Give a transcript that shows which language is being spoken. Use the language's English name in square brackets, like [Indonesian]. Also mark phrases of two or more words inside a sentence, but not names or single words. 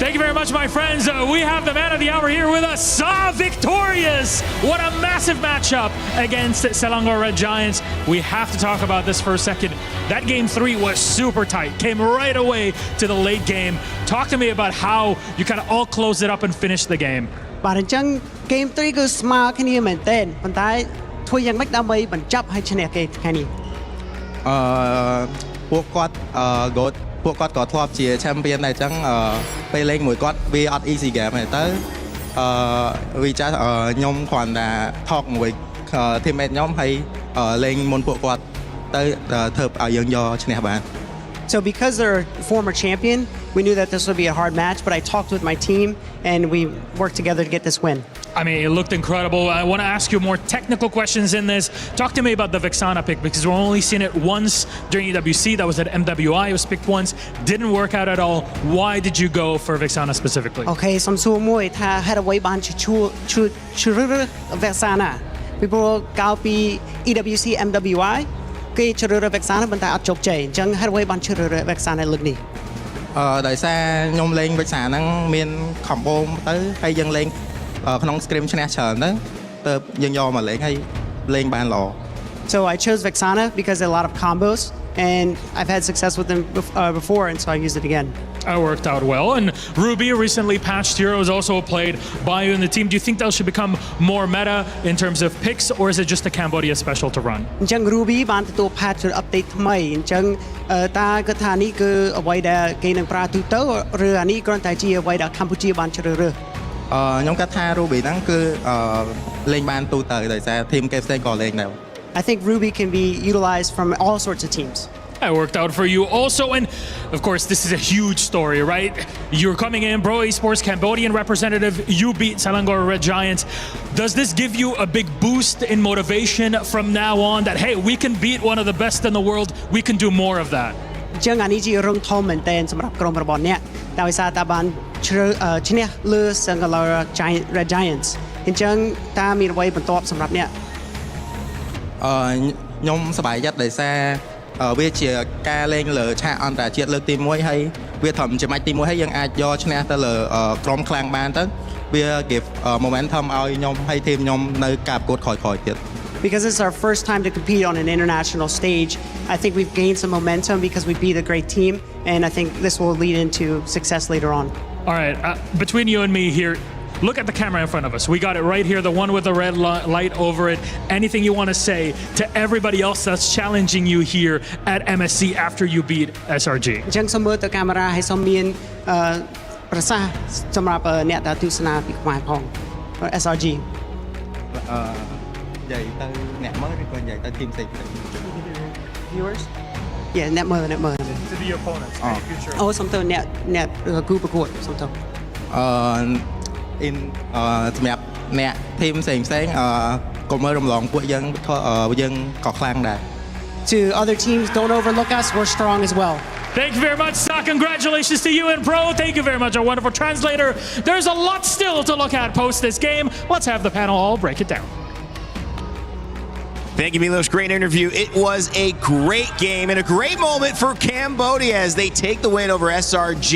[English] Thank you very much, my friends. We have the man of the hour here with us, Sa Victorious. What a massive matchup against Selangor Red Giants. We have to talk about this for a second. That game 3 was super tight, came right away to the late game. Talk to me about how you kind of all closed it up and finished the game. [Khmer] បាទអញ្ចឹង Game 3 គឺស្មើគ្នាមែនទែនប៉ុន្តែធ្វើយ៉ាងម៉េចដើម្បីបញ្ចប់ឲ្យឈ្នះគេថ្ងៃនេះ ពួកគាត់ពួកគាត់ក៏ធ្លាប់ជា champion ដែរអញ្ចឹងពេលលេងមួយគាត់វាអត់ [English] easy game [Khmer] ទេទៅវាចាស់ខ្ញុំគ្រាន់តែ talk មួយ teammate ខ្ញុំហើយលេងមុនពួកគាត់ទៅធ្វើឲ្យយើងយកឈ្នះបាន [English] So because they're a former champion, we knew that this would be a hard match, but I talked with my team and we worked together to get this win. I mean, it looked incredible. I want to ask you more technical questions in this. Talk to me about the Vexana pick because we've only seen it once during EWC. That was at MWI. It was picked once. Didn't work out at all. Why did you go for Vexana specifically? [Khmer] Okay, សំសួរមួយថាហេតុអ្វីបានឈ្មោះ Vexana ពីព្រោះកាលពី EWC MWI គេជ្រើសរើស Vexana ប៉ុន្តែអត់ជោគជ័យអញ្ចឹងហេតុអ្វីបានជ្រើសរើស Vexana លើកនេះដោយសារខ្ញុំលេង Vexana ហ្នឹងមាន combo ទៅហើយយើងលេងក្នុង scrim ឈ្នះច្រើនទៅទៅយើងយកមកលេងហើយលេងបានល្អ [English] So I chose Vexana because there are a lot of combos and I've had success with them before and so I used it again. That worked out well. And Ruby, recently patched heroes, also played by you in the team. Do you think that should become more meta in terms of picks, or is it just a Cambodia special to run? [Khmer] អញ្ចឹង Ruby បានទទួល [English] patch update [Khmer] ថ្មីអញ្ចឹងតើគាត់ថានេះគឺអ្វីដែលគេនឹងប្រើទូទៅឬអានេះគ្រាន់តែជាអ្វីដែលកម្ពុជាបានជ្រើសរើសខ្ញុំគិតថា Ruby ហ្នឹងគឺលេងបានទូទៅដោយសារ team គេផ្សេងក៏លេងដែរ [English] I think Ruby can be utilized from all sorts of teams. That worked out for you also. And of course, this is a huge story, right? You're coming in, Pro Esports Cambodian representative. You beat Selangor Red Giants. Does this give you a big boost in motivation from now on that, hey, we can beat one of the best in the world. We can do more of that. [Khmer] អញ្ចឹងអានេះជារឿងធំមែនទែនសម្រាប់ក្រុមរបស់អ្នកដោយសារតែបានឈ្នះលើ Selangor Red Giants អញ្ចឹងតើមានអ្វីបន្ទាប់សម្រាប់អ្នក ខ្ញុំសប្បាយចិត្តដោយសារវាជាការលេងលើឆាកអន្តរជាតិលើកទី1ហើយវាត្រឹមជាម៉ាច់ទី1ហើយយើងអាចយកឈ្នះទៅលើក្រុមខ្លាំងបានទៅវា [English] give momentum [Khmer] ឲ្យខ្ញុំហើយทีมខ្ញុំនៅការប្រកួតក្រោយៗទៀត [English] Because it's our first time to compete on an international stage, I think we've gained some momentum because we beat a great team, and I think this will lead into success later on. All right, between you and me here, look at the camera in front of us. We got it right here, the one with the red light over it. Anything you want to say to everybody else that's challenging you here at MSC after you beat SRG? [Khmer] អញ្ចឹងសូមមើលទៅកាមេរ៉ាហើយសូមមានប្រសាសន៍សម្រាប់អ្នកដែលទស្សនាពីខ្មែរផង SRG និយាយទៅអ្នកមើលឬក៏និយាយទៅทีมផ្សេង [English] Viewers Yeah [Khmer] អ្នកមើល [English] To the opponents future [Khmer] អូសូមទៅអ្នកគូប្រកួតសូមទៅសម្រាប់អ្នកทีมផ្សេងកុំមើលរំលងពួកយើងក៏ខ្លាំងដែរ [English] To other teams don't overlook us we're strong as well Thank you very much, Sa. Congratulations to you and Pro. Thank you very much, our wonderful translator. There's a lot still to look at post this game. Let's have the panel all break it down. Thank you, Milos. Great interview. It was a great game and a great moment for Cambodia as they take the win over SRG.